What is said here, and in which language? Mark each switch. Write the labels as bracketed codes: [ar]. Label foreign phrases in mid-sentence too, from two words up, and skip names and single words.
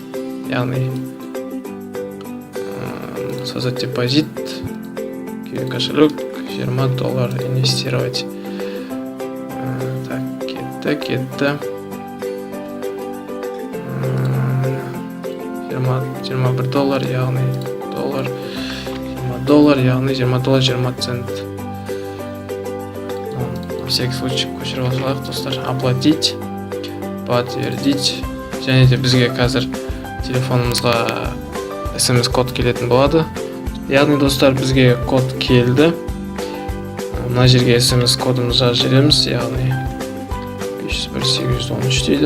[ru] Яғни создать депозит, кошелек, $20 инвестировать. [kk] Так, кетті. 21 доллар, яғни доллар, $20, яғни $20, 20 цент. [ru] На всякий случай [kk] көшіріп алсақ достар. [ru] Оплатить, подтвердить. [kk] Және де бізге қазір телефонымызға SMS код келетін болады. Яғни достар, бізге код келді. Мына жерге SMS кодымызды жазып жібереміз. Яғни 501-813 дейді.